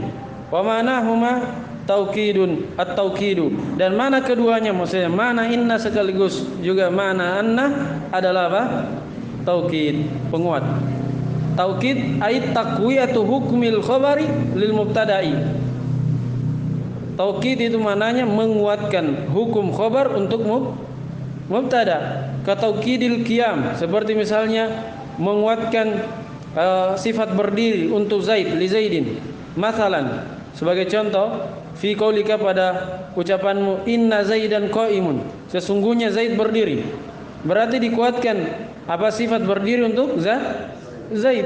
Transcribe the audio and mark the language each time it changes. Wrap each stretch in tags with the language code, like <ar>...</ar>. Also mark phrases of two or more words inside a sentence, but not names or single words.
<ar>ومعناهما توكيد التوكيد,</ar> <id>dan mana keduanya, maksudnya mana inna sekaligus juga mana anna adalah apa? Taukid, penguat.</id> <ar>توكيد أي تقوية حكم الخبر للمبتدأ.</ar> <id>Taukid itu maknanya menguatkan hukum khabar untuk mubtada.</id> <ar>كتوكيد القيام,</ar> <id>seperti misalnya menguatkan sifat berdiri untuk Zaid,</id> <ar>لزيد.</ar> <id>Masalan, sebagai contoh,</id> <ar>في قولك,</ar> <id>pada ucapanmu</id> <ar>إن زيدا قائم,</ar> <id>sesungguhnya Zaid berdiri. Berarti dikuatkan apa sifat berdiri untuk Zaid.</id>